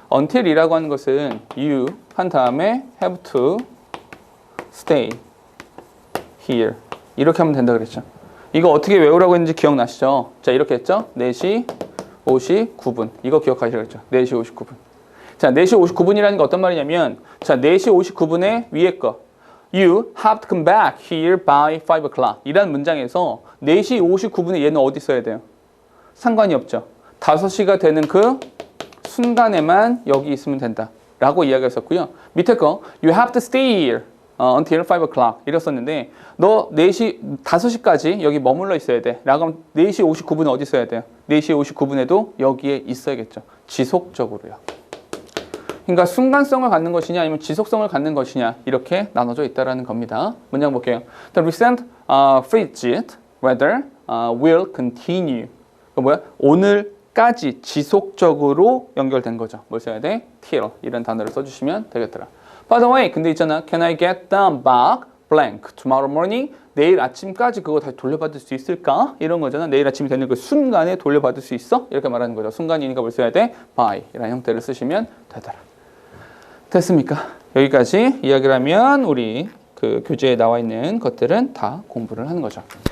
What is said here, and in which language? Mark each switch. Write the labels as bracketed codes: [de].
[en] until 이라고 하는 것은 you 한 다음에 have to stay here. [ko] 이렇게 하면 된다 그랬죠. 이거 어떻게 외우라고 했는지 기억나시죠? 자, 이렇게 했죠. 4시 59분. 이거 기억하시라고 했죠. 4시 59분. 자, 4시 59분이라는 게 어떤 말이냐면 자, 4시 59분에 위에 거 You have to come back here by 5 o'clock 이라는 문장에서 4시 59분에 얘는 어디 있어야 돼요? 상관이 없죠. 5시가 되는 그 순간에만 여기 있으면 된다 라고 이야기했었고요. 밑에 거 You have to stay here until 5 o'clock 이랬었는데 너 5시까지 여기 머물러 있어야 돼 라고 하면 4시 59분에 어디 있어야 돼요? 4시 59분에도 여기에 있어야겠죠. 지속적으로요. 그러니까 순간성을 갖는 것이냐 아니면 지속성을 갖는 것이냐 이렇게 나눠져 있다는 겁니다. 문장 볼게요. [en] The recent frigid weather will continue. [ko] 그 뭐야? 오늘까지 지속적으로 연결된 거죠. 뭘 써야 돼? till 이런 단어를 써주시면 되겠더라. [en] By the way, 근데 있잖아. Can I get them back blank tomorrow morning? [ko] 내일 아침까지 그거 다시 돌려받을 수 있을까? 이런 거잖아. 내일 아침이 되는 그 순간에 돌려받을 수 있어? 이렇게 말하는 거죠. 순간이니까 뭘 써야 돼? by 이라는 형태를 쓰시면 되더라. 됐습니까? 여기까지 이야기를 하면 우리 그 교재에 나와 있는 것들은 다 공부를 하는 거죠.